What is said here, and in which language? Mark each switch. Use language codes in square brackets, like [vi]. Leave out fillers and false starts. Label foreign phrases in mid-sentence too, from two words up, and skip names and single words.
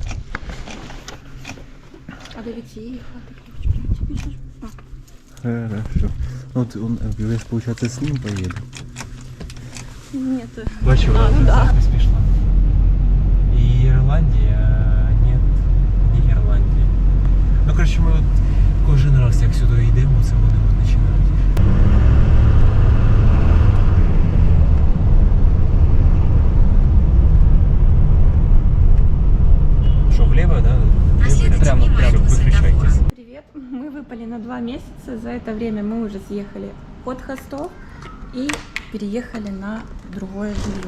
[ru] А до Вити Хорошо. Вот он, говоришь, получается, с ним поеду. Нет. [uk] Бачу, [ru] ну да. Смешно. И Ирландия, нет, не Ирландия. Ну, короче, [uk] ми от кожен раз, як сюди йдемо, це вони от починають. [ru] Что, влево, да? Прямо, выключайтесь. Привет. Мы выпали на 2 месяца. За это время мы уже съехали от хостов и переехали на другое жилье.